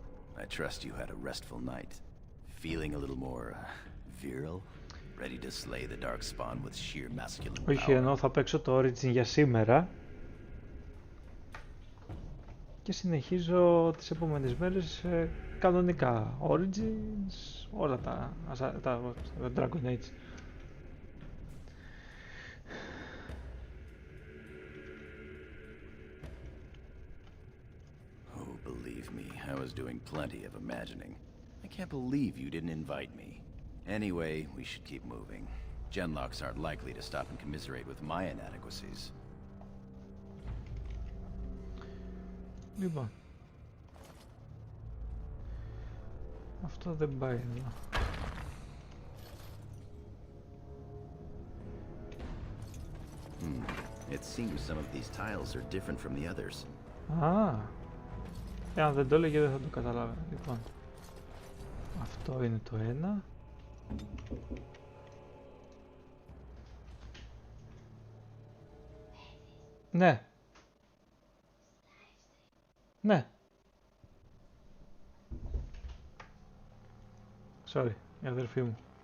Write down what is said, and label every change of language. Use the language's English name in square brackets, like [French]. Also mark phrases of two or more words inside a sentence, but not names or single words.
[English] I trust you had a restful night. Feeling a little more virile, ready to slay the darkspawn with sheer masculine power. [Greek] Όχι, ενώ θα παίξω το Origin για σήμερα και συνεχίζω τις επόμενες μέρες κανονικά Origins, όλα τα Dragon Age. [English] Believe me, I was doing plenty of imagining. I can't believe you didn't invite me. Anyway, we should keep moving. Genlocks aren't likely to stop and commiserate with my inadequacies. [Greek] Λοιπόν. Αυτό δεν πάει εδώ. [English] It seems some of these tiles are different from the others. [Greek] Αν δεν το έλεγε δεν θα το καταλάβω. Λοιπόν, αυτό είναι το ένα. Ναι. Ναι. Sorry, η αδερφή μου.